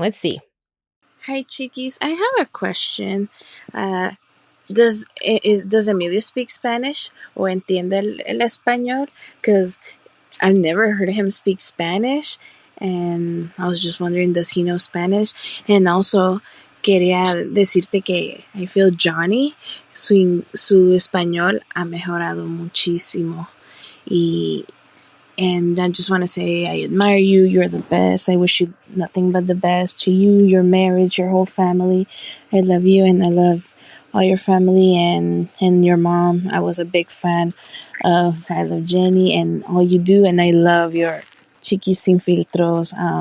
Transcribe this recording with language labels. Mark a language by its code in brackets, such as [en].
[en] Let's see. Hi, Chiquis. I have a question. Does Emilio speak Spanish [es] o entiende el español? [en] Because I've never heard him speak Spanish, and I was just wondering, does he know Spanish? And also, [es] quería decirte que [en] I feel [es] Johnny, su español ha mejorado muchísimo. [en] And I just want to say I admire you. You're the best. I wish you nothing but the best to you, your marriage, your whole family. I love you, and I love all your family and your mom. I was a big fan of I love Jenni and all you do, and I love your Chiquis sin filtros.